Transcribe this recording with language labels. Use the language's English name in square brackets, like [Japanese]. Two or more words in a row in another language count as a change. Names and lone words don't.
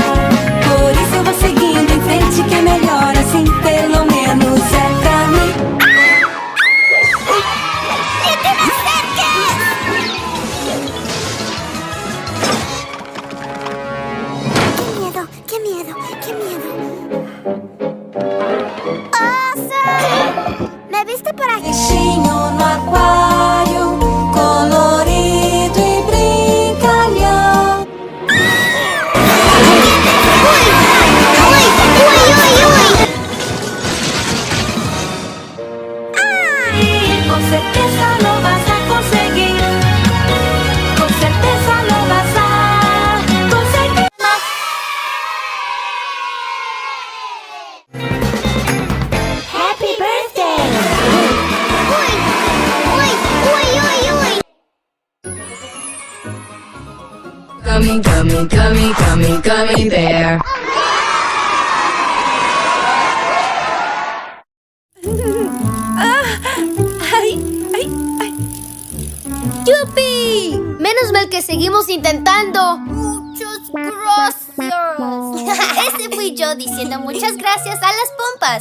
[Portuguese] Por isso eu vou seguindo em frente, que é melhor assim, pelo menos é pra mim. [Spanish] ¡Qué miedo! ¡Qué miedo! ¿Me viste por aquí? [Portuguese] Peixinho no aquário, colorido e brincalhão. Com certeza [Spanish] lo vas a conseguir. [Portuguese] Com certeza [Spanish] lo vas a conseguir. [English] Happy birthday! Coming there. [Spanish] ¡Yupi! Menos mal que seguimos intentando. Muchas gracias. Ese fui yo diciendo muchas gracias a las pompas.